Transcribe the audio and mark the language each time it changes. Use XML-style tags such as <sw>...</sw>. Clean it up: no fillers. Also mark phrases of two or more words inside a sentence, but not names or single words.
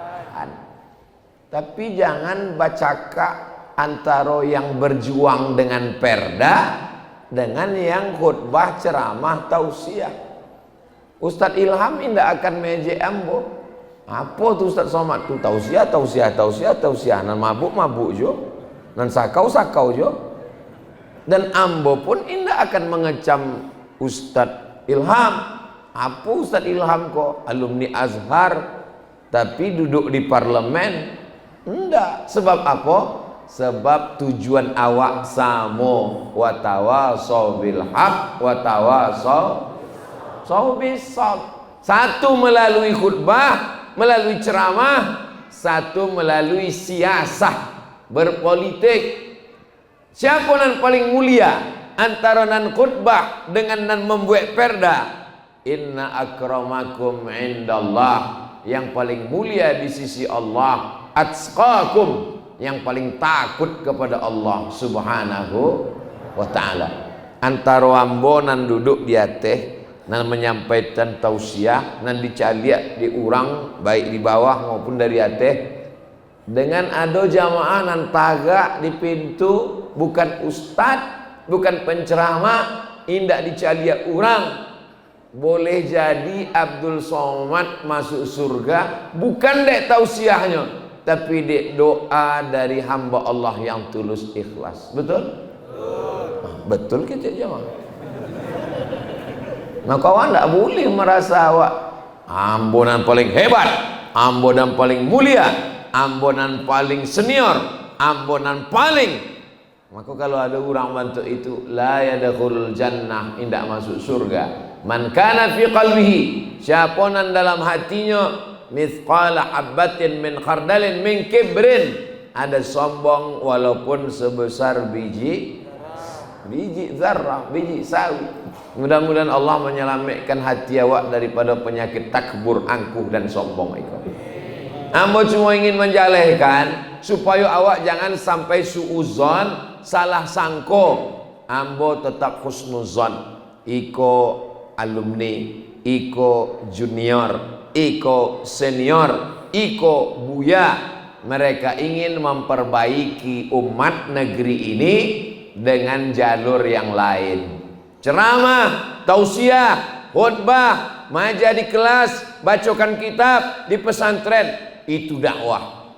<id>Tapi jangan bacakan antara yang berjuang dengan perda dengan yang khutbah, ceramah, tausiah. Ustadz Ilham tidak akan meje ambo. Apa tuh Ustadz Somad tuh? Tausiah,</id> <min>nan mabuk jo, nan sakau jo.</min> <id>Dan ambo pun tidak akan mengecam Ustadz Ilham. Apa Ustadz Ilham kok alumni Azhar tapi duduk di parlemen? Enggak. Sebab apa? Sebab tujuan awak samo,</id> <ar>وتواصوا بالحق وتواصوا بالصبر.</ar> <id>Satu melalui khutbah, melalui ceramah, satu melalui siasah, berpolitik. Siapa yang paling mulia antara nan khutbah dengan nan membuat perda?</id> <ar>إن أكرمكم عند الله,</ar> <id>yang paling mulia di sisi Allah, atqakum, yang paling takut kepada Allah</id> <ar>سبحانه وتعالى.</ar> <min>Antara ambo nan duduk di atas nan menyampaikan tausiah, nan dicaliak di urang baik di bawah maupun dari atas, dengan ada jamaah nan tagak di pintu, bukan ustad, bukan penceramah, indak dicaliak urang.</min> <id>Boleh jadi Abdul Somad masuk surga bukan dek tausiahnya, tapi dek doa dari hamba Allah yang tulus ikhlas. Betul? Betul kita jemaah. Nah kawan tak boleh merasa awak ambonan paling hebat, ambonan paling mulia, ambonan paling senior, ambonan paling. Maka kalau ada orang bantu itu,</id> <ar>لا يدخل الجنة,</ar> <id>tidak masuk surga.</id> <ar>من كان في قلبه,</ar> <id>siapa nan dalam hatinya</id> <ar>مثقال حبة من خردل من كبر,</ar> <id>ada sombong walaupun sebesar biji zarrah, biji sawi. Mudah-mudahan Allah menyelamatkan hati awak daripada penyakit takbur, angkuh dan sombong itu. Ambo cuma ingin menjalehkan supaya awak jangan sampai suuzon, salah sangko.</id> <min>Ambo tetap husnuzon. Iko alumni, iko junior, iko senior, iko buya,</min> <id>mereka ingin memperbaiki umat negeri ini dengan jalur yang lain. Ceramah, tausiah, khutbah, maja di kelas, bacakan kitab di pesantren, itu dakwah.</id>